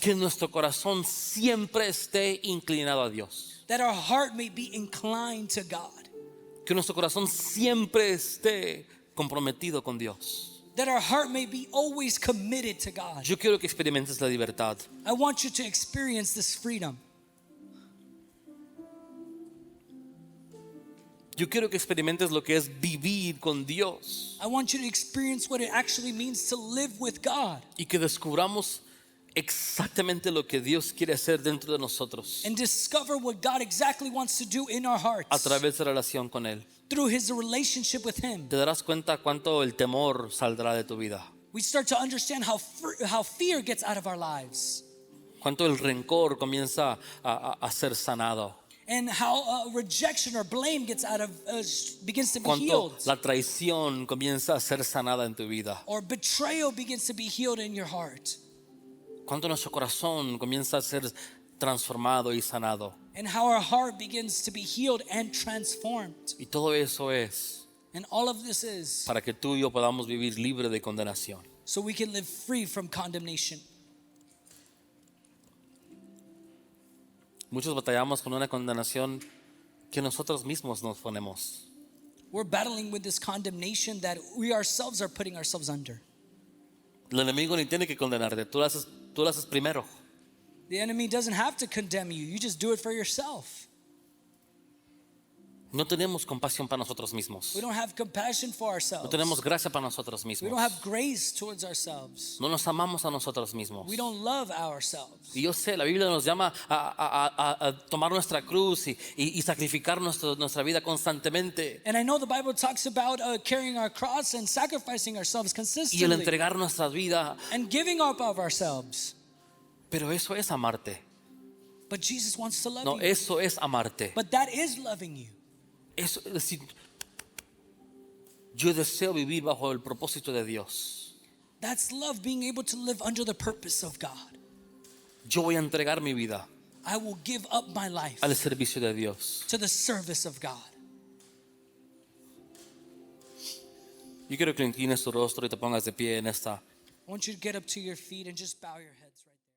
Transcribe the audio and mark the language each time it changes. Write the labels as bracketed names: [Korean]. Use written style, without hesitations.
[Spanish] que nuestro corazón siempre esté inclinado a Dios. [English] that our heart may be inclined to God. [Spanish] Que nuestro corazón siempre esté comprometido con Dios. [English] That our heart may be always committed to God. [Spanish] Yo quiero que experimentes la libertad. [English] I want you to experience this freedom. [Spanish] Yo quiero que experimentes lo que es vivir con Dios. [English] I want you to experience what it actually means to live with God. [Spanish] Y que descubramos exactamente lo que Dios quiere hacer dentro de nosotros [English] And discover what God exactly wants to do in our [Spanish] a [English] hearts [Spanish] través de la relación con Él. [English] through His relationship with Him. [Spanish] Te darás cuenta cuánto el temor saldrá de tu vida. [English] We start to understand how fear gets out of our lives. [Spanish] Cuánto el rencor comienza a ser sanado. [English] And how rejection or blame gets out of begins to be [Spanish] Cuánto [English] healed. [Spanish] la traición comienza a ser sanada en tu vida. [English] Or betrayal begins to be healed in your heart. [Spanish] Cuánto nuestro corazón comienza a ser transformado y sanado. [English] And how our heart begins to be healed and transformed. [Spanish] Y todo eso es [English] And all of this is [Spanish] para que tú y yo podamos vivir libre de condenación. [English] so we can live free from condemnation. [Spanish] Muchos batallamos con una condenación que nosotros mismos nos ponemos. [English] We're battling with this condemnation that we ourselves are putting ourselves under. [Spanish] El enemigo ni tiene que condenarte, tú lo haces primero. [English] The enemy doesn't have to condemn you. You just do it for yourself. [Spanish] No tenemos compasión para nosotros mismos. [English] We don't have compassion for [Spanish] No [English] ourselves. [Spanish] tenemos gracia para nosotros [English] We [Spanish] mismos. [English] don't have grace towards ourselves. [Spanish] No nos amamos a nosotros mismos. [English] We don't love ourselves. [Spanish] Y yo sé, la Biblia nos llama a tomar nuestra cruz y sacrificar nuestra vida constantemente. [English] And I know the Bible talks about carrying our cross and sacrificing ourselves [Spanish] Y el [English] consistently [Spanish] entregar nuestra vida. [English] and giving up of ourselves. [Spanish] Pero eso es amarte. [English] But Jesus wants to love [Spanish] No, [English] you. [Spanish] eso es amarte. [English] But that is loving you. [Spanish] Eso es decir, yo deseo vivir bajo el propósito de Dios. [English] That's love, being able to live under the purpose of God. [Spanish] Yo voy a entregar mi vida [English] I will give up my life [Spanish] al servicio de Dios. [English] to the service of God. [Spanish] Yo quiero que inclines tu rostro y te pongas de pie en esta [English] I want you to get up to your feet and just bow your heads right